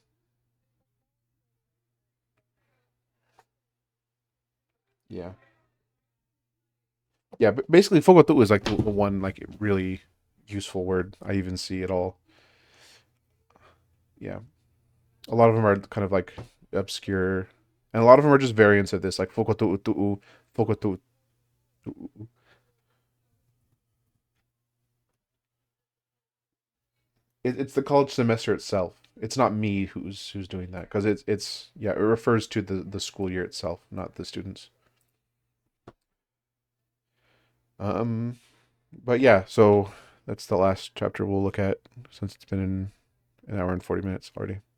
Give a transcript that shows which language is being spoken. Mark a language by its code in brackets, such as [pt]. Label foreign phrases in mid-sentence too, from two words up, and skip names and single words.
[en] Yeah. Yeah, but basically fokotu'u is like the one like really useful word I even see at all. Yeah. A lot of them are kind of like obscure. And a lot of them are just variants of this, like [to] fokotu'u tu'u, fokotu'u tu'u. [en] It's the college semester itself. It's not me who's doing that because it's yeah, it refers to the school year itself, not the students. Um, but yeah, so that's the last chapter we'll look at since it's been in an hour and 40 minutes already.